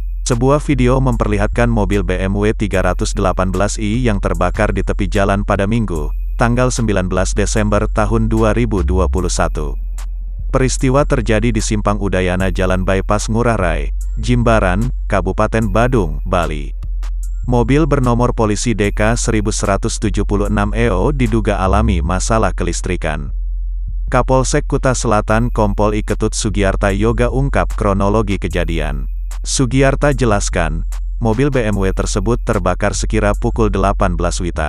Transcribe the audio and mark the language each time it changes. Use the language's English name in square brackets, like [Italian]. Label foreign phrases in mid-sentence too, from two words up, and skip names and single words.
[Indonesian] Sebuah video memperlihatkan mobil BMW 318i yang terbakar di tepi jalan pada Minggu, tanggal 19 Desember tahun 2021. Peristiwa terjadi di Simpang Udayana Jalan Bypass Ngurah Rai, Jimbaran, Kabupaten Badung, Bali. Mobil bernomor polisi DK 1176 EO diduga alami masalah kelistrikan. Kapolsek Kuta Selatan Kompol I Ketut Sugiarta Yoga ungkap kronologi kejadian. Sugiarta jelaskan, mobil BMW tersebut terbakar sekira pukul 18 WITA.